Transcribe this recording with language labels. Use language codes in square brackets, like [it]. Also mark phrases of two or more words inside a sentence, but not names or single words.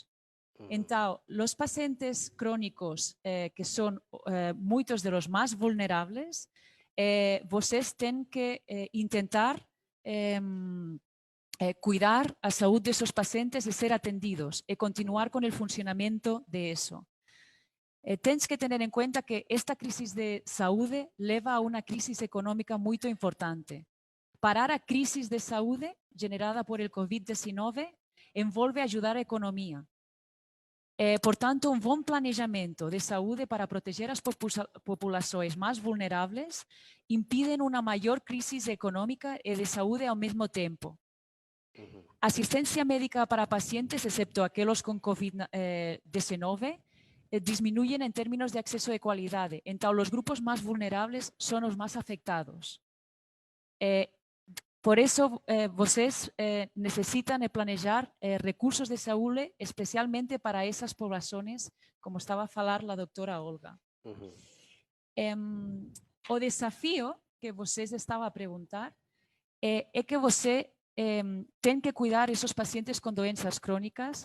[pt] Então, os pacientes crónicos, que são muitos [es] de los [pt] mais vulneráveis, vocês têm que intentar cuidar a saúde desses pacientes e ser atendidos e continuar com o funcionamento de eso. Tens que ter em conta que esta crise de saúde leva a uma crise econômica muito importante. Parar a crise de saúde [es] generada por el [pt] COVID-19 envolve ajudar a economia. Portanto, um bom planejamento de saúde para proteger as populações mais vulneráveis impide uma maior crise econômica e de saúde ao mesmo tempo. Assistência médica para pacientes, excepto aqueles com COVID-19, [es] disminuyen en términos de [pt] acceso de qualidade. Então, os grupos mais vulneráveis são os mais afectados. Por isso, vocês necessitam planejar recursos de saúde, especialmente para essas populações, como estava a falar a doutora Olga. O desafio que vocês estavam a perguntar é que você tem que cuidar esses pacientes com doenças crônicas.